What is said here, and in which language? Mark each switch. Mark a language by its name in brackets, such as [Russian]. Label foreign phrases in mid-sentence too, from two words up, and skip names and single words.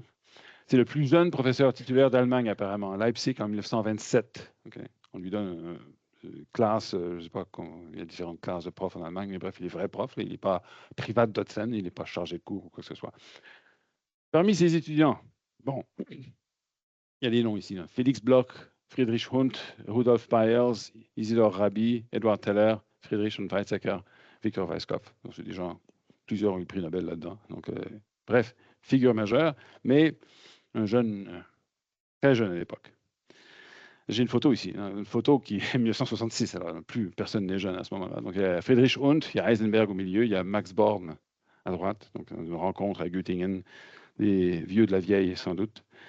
[French] C'est le plus jeune professeur titulaire d'Allemagne, apparemment, à Leipzig en 1927. Okay. On lui donne une classe, je ne sais pas, il y a différentes classes de profs en Allemagne, mais bref, il est vrai prof, là, il n'est pas [German] privat docent, [French] il n'est pas chargé de cours ou quoi que ce soit. Parmi ses étudiants, bon, il y a des noms ici, là. Félix Bloch, Friedrich Hund, Rudolf Peierls, Isidor Rabi, Edward Teller, Friedrich und Weizsäcker, Victor Weisskopf. Donc, c'est des gens, plusieurs ont eu le prix Nobel là-dedans. Donc, bref, figure majeure, mais un jeune, très jeune à l'époque. J'ai une photo ici, hein, une photo qui est 1966, alors plus personne n'est jeune à ce moment-là. Donc, il y a Friedrich Hund, il y a Heisenberg au milieu, il y a Max Born à droite, donc une rencontre à Göttingen, des vieux de la vieille sans doute.